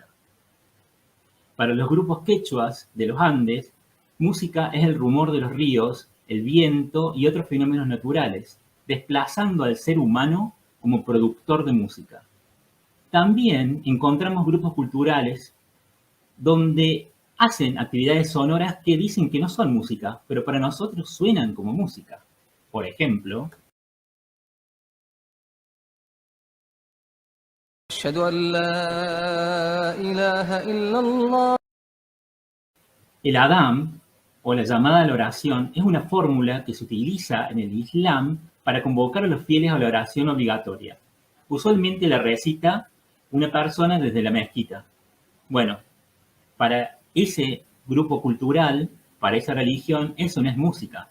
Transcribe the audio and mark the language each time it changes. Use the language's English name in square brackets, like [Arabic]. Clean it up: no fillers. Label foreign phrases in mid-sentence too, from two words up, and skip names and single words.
[Spanish] Para los grupos quechuas de los Andes, música es el rumor de los ríos, el viento y otros fenómenos naturales, desplazando al ser humano como productor de música. También encontramos grupos culturales donde hacen actividades sonoras que dicen que no son música, pero para nosotros suenan como música. Por ejemplo, [Arabic] أشهد أن لا إله إلا الله. [Spanish] el Adán, o la llamada a la oración, es una fórmula que se utiliza en el Islam para convocar a los fieles a la oración obligatoria. Usualmente la recita una persona desde la mezquita. Bueno, para ese grupo cultural, para esa religión, eso no es música.